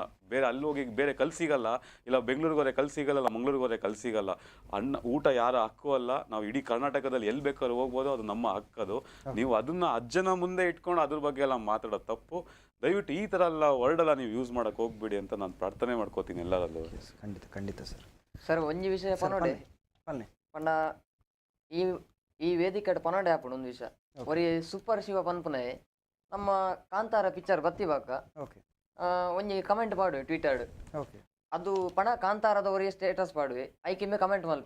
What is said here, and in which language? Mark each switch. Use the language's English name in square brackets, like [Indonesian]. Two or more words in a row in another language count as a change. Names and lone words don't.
[Kannada] ಬೇರೆ ಅಲ್ಲಿ ಹೋಗಿ ಬೇರೆ ಕಲ್ ಸಿಗಲ್ಲ, ಇಲ್ಲ ಬೆಂಗಳೂರಿಗೆ ಹೋದ್ರೆ ಕಲ್ ಸಿಗಲ್ಲ, ಇಲ್ಲ ಮಂಗಳೂರಿಗೆ ಹೋದ್ರೆ ಕಲ್ ಸಿಗಲ್ಲ. ಅನ್ನ ಊಟ ಯಾರ ಹಕ್ಕು ಅಲ್ಲ. ನಾವು ಇಡೀ ಕರ್ನಾಟಕದಲ್ಲಿ ಎಲ್ಲಿ ಬೇಕಾದ್ರೂ ಹೋಗ್ಬೋದು, ಅದು ನಮ್ಮ ಹಕ್ಕದು. ನೀವು ಅದನ್ನ ಅಜ್ಜನ ಮುಂದೆ ಇಟ್ಕೊಂಡು ಅದ್ರ ಬಗ್ಗೆ ಎಲ್ಲ ಮಾತಾಡೋದು ತಪ್ಪು. ದಯವಿಟ್ಟು ಈ ಥರ ಎಲ್ಲ ವರ್ಡ್ ನೀವು ಯೂಸ್ ಮಾಡಕ್ಕೆ ಹೋಗ್ಬೇಡಿ ಅಂತ ನಾನು ಪ್ರಾರ್ಥನೆ ಮಾಡ್ಕೋತೀನಿ ಎಲ್ಲರಲ್ಲೂ. ಖಂಡಿತ ಖಂಡಿತ ಸರ್. [Tulu] ಸರ್ ಒಂಜಿ ವಿಷಯ ಪನೋಡೆ ಪಂಡ ಈ ವೇದಿಕೆ ಪನೋಡೆ ಆಪುಡು ಒಂದು ವಿಷಯ. ಒರಿ ಸೂಪರ್ ಶಿವ ಪನ್ಪುನೆ ನಮ್ಮ ಕಾಂತಾರ ಪಿಕ್ಚರ್ ಬತ್ತಿವಾಗ ಒಂಜಿ ಕಮೆಂಟ್ ಪಾಡುವೆ ಟ್ವಿಟರ್. ಅದು ಪಣ ಕಾಂತಾರದವರಿಗೆ ಸ್ಟೇಟಸ್ ಪಾಡುವೆ, ಐಕಿಮ್ಮೆ ಕಮೆಂಟ್ ಮಲ್ಪಿ.